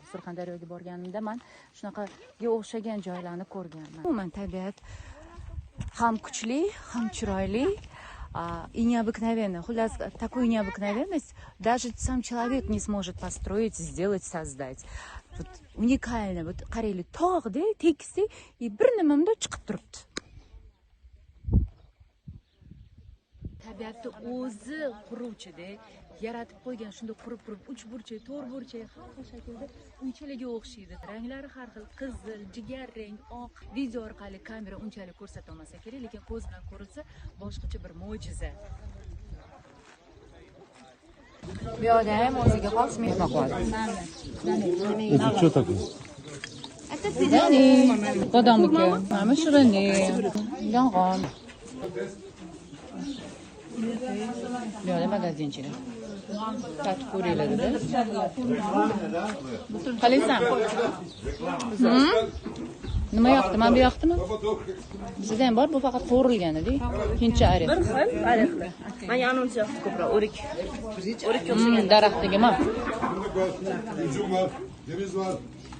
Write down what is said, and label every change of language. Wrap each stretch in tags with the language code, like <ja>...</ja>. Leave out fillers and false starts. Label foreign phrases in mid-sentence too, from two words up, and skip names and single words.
<uz>Surxondaryoga borganimda men shunaqaga o'xshagan joylarni ko'rganman. Umuman tabiat ham kuchli, ham chiroyli</uz> <ru>и необыкновенно. Хулас, такую необыкновенность даже сам человек не сможет построить, сделать, создать. Вот уникально.</ru> <uz>Вот qarayli tog'da, tekisda и bir nimamda chiqib turibdi. Tabiatni o'zi quruvchida yaratib qo'ygan shunday qurib uch burchak, to'rt burchak har xil shaklda uychalarga o'xshaydi. Ranglari har xil, qizil, jigar rang, oq. Video orqali kamera unchalik ko'rsata olmasa kerak, lekin ko'z bilan ko'rilsa boshqacha bir mo'jiza. Bu yoqda ham o'ziga xos mehmon qiladi.</uz> <ru>Это что такое? Это пирожные.</ru> <uz>Bodomniki, mana shirinlik, yong'oq. Bu yoqda magazinchilar. Tatib ko'ringlar-da. Qalaysan? Nima yoqdi? Mana bu yoqdimi? Sizda ham bor, bu faqat qovurilgan-edi. Hindcha oreh. Bir xil orehli. Men anonsi yoqdi ko'proq, o'rik. O'rikka o'xshagan Daraxtdagi ma.</uz> <tr>Üzüm var, ceviz var.</tr>